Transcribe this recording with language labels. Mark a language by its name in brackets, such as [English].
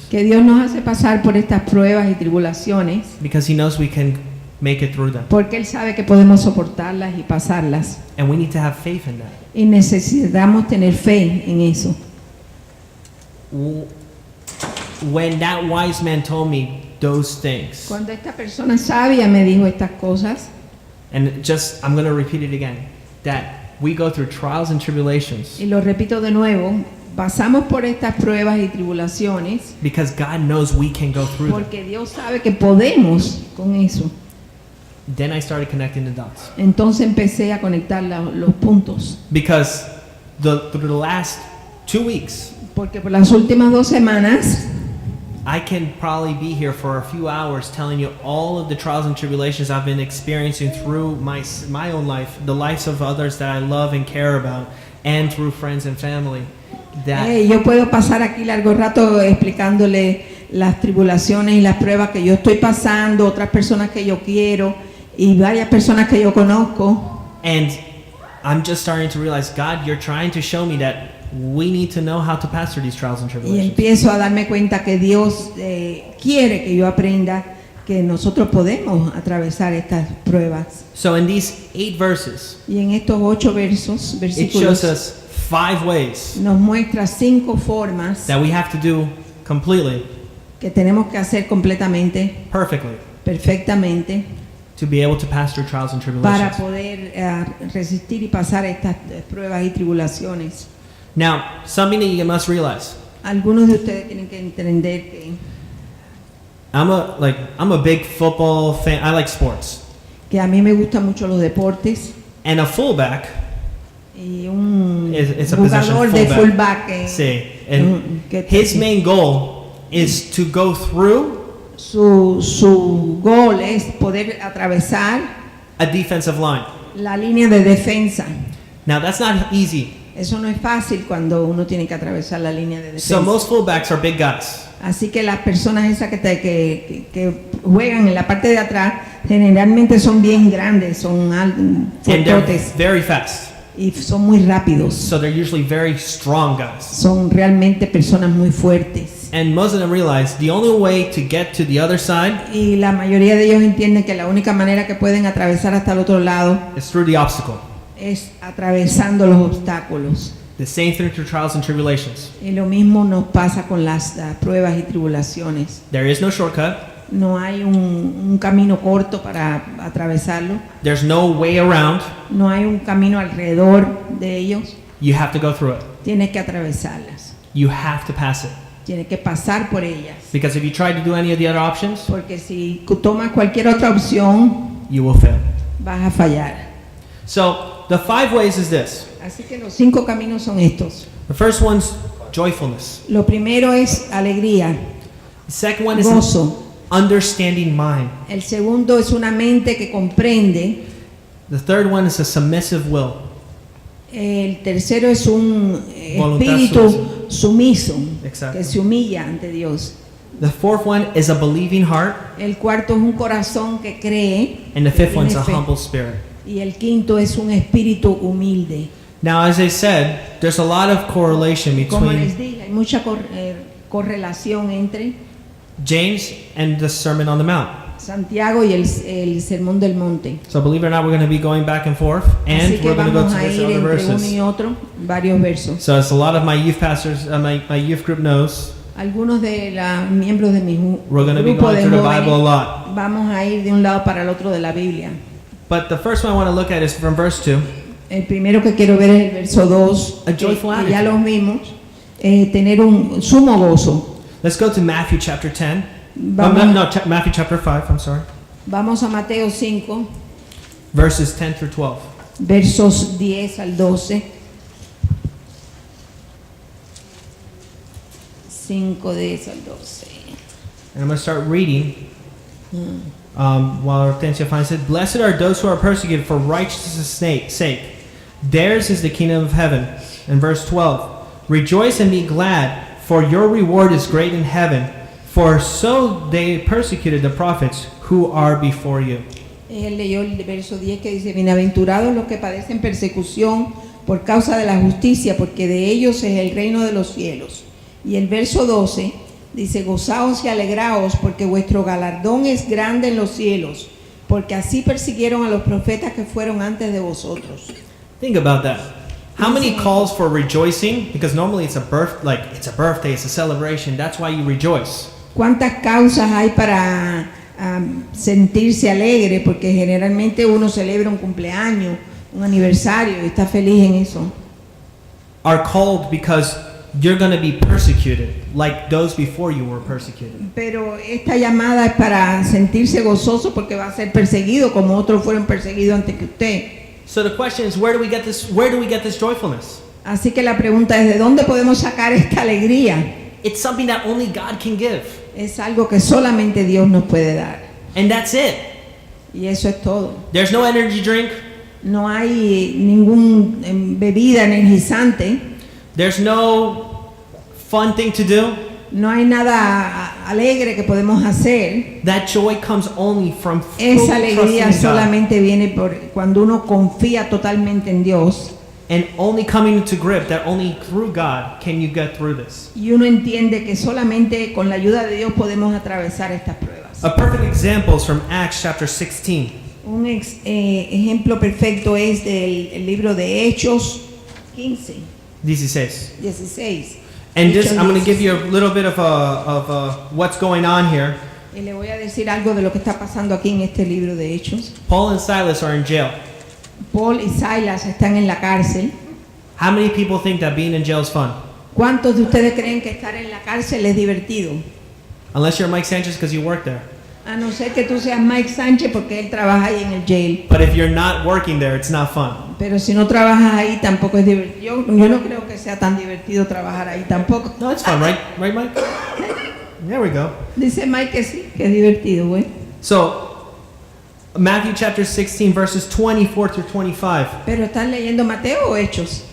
[Spanish] que Dios nos hace pasar por estas pruebas y tribulaciones [English] because he knows we can make it through them. [Spanish] porque Él sabe que podemos soportarlas y pasarlas. [English] And we need to have faith in that. [Spanish] Y necesitamos tener fe en eso. [English] When that wise man told me those things, [Spanish] Cuando esta persona sabia me dijo estas cosas, [English] and just, I'm going to repeat it again, that we go through trials and tribulations [Spanish] y lo repito de nuevo, pasamos por estas pruebas y tribulaciones [English] because God knows we can go through them. [Spanish] porque Dios sabe que podemos con eso. [English] Then I started connecting the dots. [Spanish] Entonces empecé a conectar los puntos. [English] Because through the last 2 weeks, [Spanish] Porque por las últimas 2 semanas [English] I can probably be here for a few hours telling you all of the trials and tribulations I've been experiencing through my own life, the lives of others that I love and care about, and through friends and family. [Spanish] yo puedo pasar aquí largo rato explicándole las tribulaciones y las pruebas que yo estoy pasando, otras personas que yo quiero y varias personas que yo conozco, [English] And I'm just starting to realize, God, you're trying to show me that we need to know how to pastor these trials and [Spanish] y [English] tribulations. [Spanish] empiezo a darme cuenta que Dios quiere que yo aprenda que nosotros podemos atravesar estas pruebas. [English] So in these 8 verses, [Spanish] Y en estos 8 [English] it shows [Spanish] versículos [English] us 5 ways [Spanish] nos muestra 5 formas [English] that we have to do completely, [Spanish] que tenemos que hacer completamente, [English] perfectly, [Spanish] perfectamente, [English] to be able to pass through trials and [Spanish] para [English] tribulations. [Spanish] poder resistir y pasar estas pruebas y tribulaciones. [English] Now, something that you must realize, [Spanish] Algunos de ustedes tienen que entender [English] I'm a big football fan. I like sports. [Spanish] que a mí me gustan mucho los deportes [English] And a fullback, [Spanish] y un [English] It's a [Spanish] jugador [English] position, [Spanish] de [English] fullback. [Spanish] fullback [English] sí, and [Spanish] que [English] his main goal is to go through [Spanish] su gol es poder atravesar [English] a defensive line. [Spanish] la línea de defensa. [English] Now, that's not easy. [Spanish] Eso no es fácil cuando uno tiene que atravesar la línea de defensa. [English] So most fullbacks are big guys. [Spanish] Así que las personas esas que juegan en la parte de atrás generalmente son bien grandes, son [English] And they're [Spanish] fuertes [English] very fast. [Spanish] y son muy rápidos. [English] So they're usually very strong guys. [Spanish] Son realmente personas muy fuertes. [English] And most of them realize the only way to get to the other side [Spanish] Y la mayoría de ellos entienden que la única manera que pueden atravesar hasta el otro lado [English] is through the obstacle. [Spanish] es atravesando los obstáculos. [English] The same thing through trials and tribulations. [Spanish] Y lo mismo nos pasa con las pruebas y tribulaciones. [English] There is no shortcut. [Spanish] No hay un camino corto para atravesarlo. [English] There's no way around. [Spanish] No hay un camino alrededor de ellos. [English] You have to go through it. [Spanish] Tienes que atravesarlas. [English] You have to pass it. [Spanish] Tienes que pasar por ellas. [English] Because if you try to do any of the other options, [Spanish] Porque si tomas cualquier otra opción, [English] you will fail. [Spanish] vas a fallar. [English] So the 5 ways is this. [Spanish] Así que los 5 caminos son estos. [English] The first one's joyfulness. [Spanish] Lo primero es alegría, [English] The second one is [Spanish] gozo. [English] an understanding mind. [Spanish] El segundo es una mente que comprende. [English] The third one is a submissive will. [Spanish] El tercero es un Voluntad espíritu sumiso, Exacto. que se humilla ante Dios. [English] The fourth one is a believing heart. [Spanish] El cuarto es un corazón que cree. [English] And the fifth [Spanish] que [English] one's a [Spanish] tiene fe. [English] humble spirit. [Spanish] Y el quinto es un espíritu humilde. [English] Now, as I said, there's a lot of correlation [Spanish] Como les [English] between [Spanish] dije, hay mucha correlación entre [English] James and the Sermon on the Mount. [Spanish] Santiago y el Sermón del Monte. [English] So believe it or not, we're going to be going back and forth, and [Spanish] Así que [English] we're going to go [Spanish] vamos [English] to [Spanish] a [English] this [Spanish] ir [English] other [Spanish] entre uno [English] verses. [Spanish] y otro, varios versos. [English] So as a lot of my youth pastors, my youth group knows, [Spanish] Algunos de los miembros de mi [English] we're going to be [Spanish] grupo [English] going [Spanish] de [English] through the Bible a [Spanish] jóvenes [English] lot. [Spanish] vamos a ir de un lado para el otro de la Biblia. [English] But the first one I want to look at is from verse 2. [Spanish] El primero que quiero ver es el verso 2, [English] A joyful [Spanish] que ya [English] attitude. [Spanish] los vimos, tener un sumo gozo. [English] Let's go to Matthew chapter 10. [Spanish] Vamos, [English] Matthew chapter 5, I'm sorry. [Spanish] vamos a Mateo 5, Verses 10 through 12. versos 10 al 12. 5 de eso al 12. [English] And I'm going to start reading while Hortensia finds it. Blessed are those who are persecuted for righteousness' sake. Theirs is the kingdom of heaven. And verse 12. Rejoice and be glad, for your reward is great in heaven. For so they persecuted the prophets who are before you. [Spanish] Él leyó el verso 10 que dice, bienaventurados los que padecen persecución por causa de la justicia, porque de ellos es el reino de los cielos. Y el verso 12 dice, gozaos y alegraos, porque vuestro galardón es grande en los cielos, porque así persiguieron a los profetas que fueron antes de vosotros. [English] Think about that. How many calls for rejoicing? Because normally it's a birthday, it's a celebration. That's why you rejoice. [Spanish] ¿Cuántas causas hay para sentirse alegre? Porque generalmente uno celebra un cumpleaños, un aniversario y está feliz en eso. [English] Are called because you're going to be persecuted like those before you were persecuted. [Spanish] Pero esta llamada es para sentirse gozoso porque va a ser perseguido como otros fueron perseguidos antes que usted. [English] So the question is, where do we get this joyfulness? [Spanish] Así que la pregunta es, ¿de dónde podemos sacar esta alegría? [English] It's something that only God can give. [Spanish] Es algo que solamente Dios nos puede dar. [English] And that's it. [Spanish] Y eso es todo. [English] There's no energy drink. [Spanish] No hay ningún bebida energizante. [English] There's no fun thing to do. [Spanish] No hay nada alegre que podemos hacer, [English] that joy comes only from [Spanish] esa [English] fully trusting [Spanish] alegría [English] in God. [Spanish] solamente viene por cuando uno confía totalmente en Dios [English] And only coming to grip that only through God can you get through this. [Spanish] y uno entiende que solamente con la ayuda de Dios podemos atravesar estas pruebas. [English] A perfect example is from Acts chapter 16. [Spanish] Un ejemplo perfecto es del libro de Hechos 15, [English] 16. [Spanish] 16. [English] And this, [Spanish] Hechos [English] I'm going to give [Spanish] 16. [English] you a little bit of what's going on here. [Spanish] Y le voy a decir algo de lo que está pasando aquí en este libro de Hechos. [English] Paul and Silas are in jail. [Spanish] Paul y Silas están en la cárcel. [English] How many people think that being in jail is fun? [Spanish] ¿Cuántos de ustedes creen que estar en la cárcel es divertido? [English] Unless you're Mike Sanchez because you work there. [Spanish] A no ser que tú seas Mike Sánchez porque él trabaja ahí en el jail. [English] But if you're not working there, it's not fun. [Spanish] Pero si no trabajas ahí tampoco es divertido. Yo no creo que sea tan divertido trabajar ahí tampoco. [English] No, it's fun, right? Right, Mike? There we go. [Spanish] Dice Mike que sí, que es divertido, güey. [English] So, Matthew chapter 16, verses 24 through 25. [Spanish] Pero ¿están leyendo Mateo o Hechos?